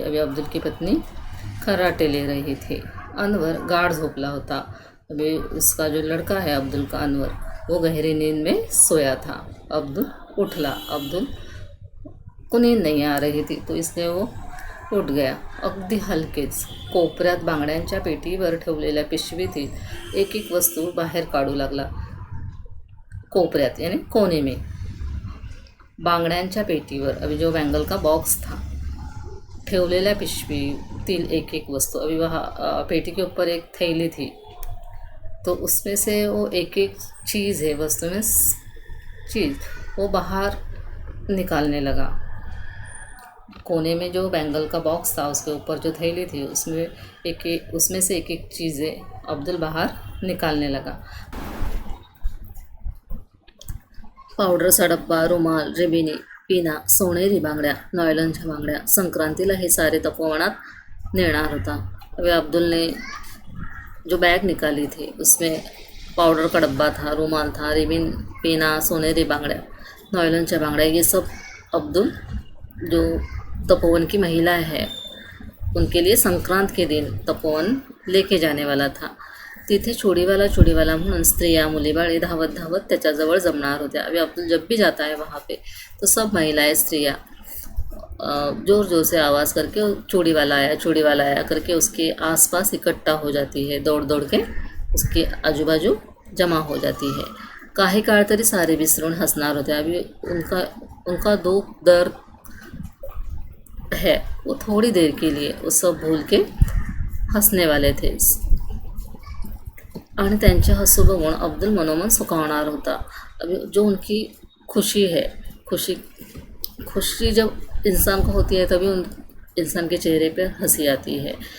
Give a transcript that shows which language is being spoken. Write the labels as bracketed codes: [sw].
[hi] अभी अब्दुल की पत्नी खर्राटे ले रही थी। [mr] अनवर गाढ़ झोपला होता। [hi] अभी उसका जो लड़का है अब्दुल का, अनवर, वो गहरी नींद में सोया था। [mr] अब्दुल उठला। [hi] अब्दुल को नींद नहीं आ रही थी, तो इसलिए वो उठ गया। [mr] अगदी हलकेच कोपऱ्यात बांगड्यांच्या पेटीवर ठेवलेल्या पिशवीतील एक एक वस्तू बाहेर काढू लागला। कोपऱ्यात [hi] यानी कोने में बांगड्यांच्या पेटीवर, अभी जो बैंगल का बॉक्स था, ठेवलेल्या पिशवीतील एक एक वस्तू, अभी वहाँ पेटी के ऊपर एक थैली थी, तो उसमें से वो एक एक चीज़ है, वस्तु में चीज़, वो बाहर निकालने लगा। कोने में जो बैंगल का बॉक्स था, उसके ऊपर जो थैली थी, उसमें से एक एक चीज़ें अब्दुल बाहर निकालने लगा। [mr] पावडरचा डब्बा, रुमाल, रिबिनी, पिना, सोनेरी बांगड्या, नॉयलनच्या बांगड्या, संक्रांतीला हे सारे तपोवनात नेणार होता। [hi] अभी अब्दुल ने जो बैग निकाली थी, उसमें पाउडर का डब्बा था, रुमाल था, रिबिन, पिना, [mr] सोनेरी बांगड्या, नॉयलनच्या बांगड्या, [hi] ये सब अब्दुल जो तपोवन की महिला है उनके लिए संक्रांत के दिन तपोवन लेके जाने वाला था। [mr] तिथे चोडीवाला म्हणून स्त्रिया, मुली, बाळे धावत धावत त्याच्याजवळ जमणार होत्या। [hi] अभी अब्दुल जब भी जाता है वहाँ पे तो सब महिलाएं, स्त्रियाँ ज़ोर ज़ोर से आवाज़ करके चोड़ीवाला आया करके उसके आसपास इकट्ठा हो जाती है, दौड़ दौड़ के उसके आजू जमा हो जाती है। [mr] काही काळ तरी सारे विसरून हंसणार होते। [hi] अभी उनका दुख दर्द है, वो थोड़ी देर के लिए वो सब भूल के हंसने वाले थे [mr] आणि त्यांचे हसू बघून अब्दुल मनोमन सुखावणार होता। [hi] अभी जो उनकी खुशी है, खुशी जब इंसान को होती है तभी उन इंसान के चेहरे पे हंसी आती है।